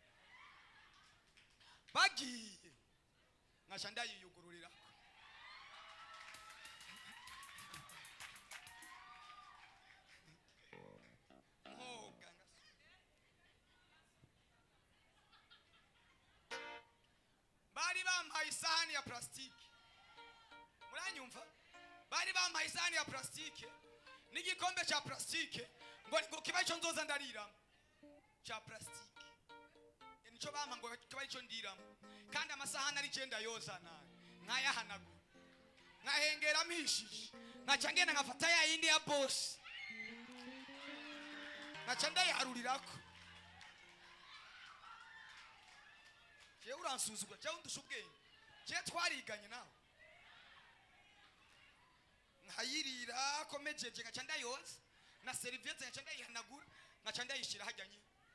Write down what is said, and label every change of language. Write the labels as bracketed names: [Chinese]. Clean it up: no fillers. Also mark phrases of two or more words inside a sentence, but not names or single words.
[Rundi] bagiye ngasha ndayiyugururira bari bampaye isahani ya plastiki muranyumva bari bampaye isahani ya plastiki n'igikombe cha plastiki ngo kiba ico nzoza ndariramo cha plastiki nico bampa ngo kiba ico ndiramo kandi amasahani ari genda yoza nayo nkayahanagura nkahengera mishije nkaca ngenda nkafata ya yindi ya boss nkaca ndayiharurirako jewe uransuzugura jewe undusha ubwenge jewe twariganye nawe nkayirira komejeje nkaca ndayoza na serviette nkaca ndayihanagura nkaca ndayishira hajya nyine